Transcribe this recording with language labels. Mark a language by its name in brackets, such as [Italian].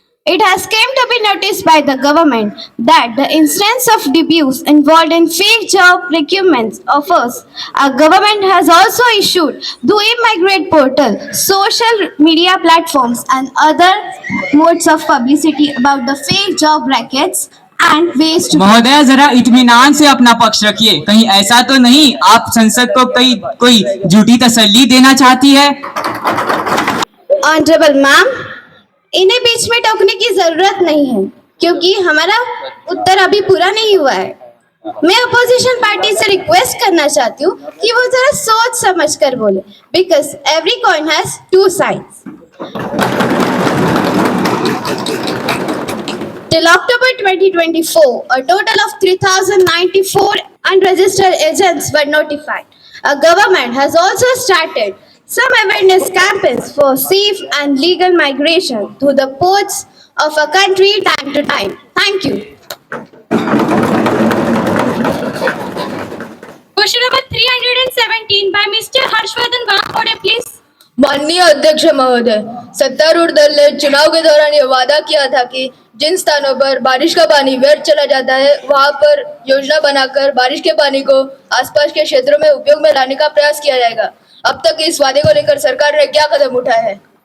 [English] It has came to be noticed by the government that the instance of abuse involved in fake job recruitment offers. Our government has also issued the e-migrate portal, social media platforms and other modes of publicity about the fake job brackets and ways to [Hindi] महोदय जरा इत्मीनान से अपना पक्ष रखिए, कहीं ऐसा तो नहीं आप संसद को कोई झूठी तसल्ली देना चाहती है? ऑनरेबल मैम, इन्हें बीच में टोकने की जरूरत नहीं है क्योंकि हमारा उत्तर अभी पूरा नहीं हुआ है। मैं अपोजिशन पार्टी से रिक्वेस्ट करना चाहती हूँ कि वो जरा सोच समझ कर बोले, [English] Because every coin has two sides. Till October 2024, a total of 3,094 unregistered agents were notified. Our government has also started some awareness campaigns for safe and legal migration through the ports of our country time to time. Thank you. Question number 317 by Mr. Harshvardhan Gangode, please. [Hindi] माननीय अध्यक्ष महोदय, सत्तारूढ़ दल ने चुनाव के दौरान ये वादा किया था कि जिन स्थानों पर बारिश का पानी व्यर्थ चला जाता है वहां पर योजना बनाकर बारिश के पानी को आसपास के क्षेत्रों में उपयोग में लाने का प्रयास किया जाएगा। अब तक इस वादे को लेकर सरकार ने क्या कदम उठाए हैं?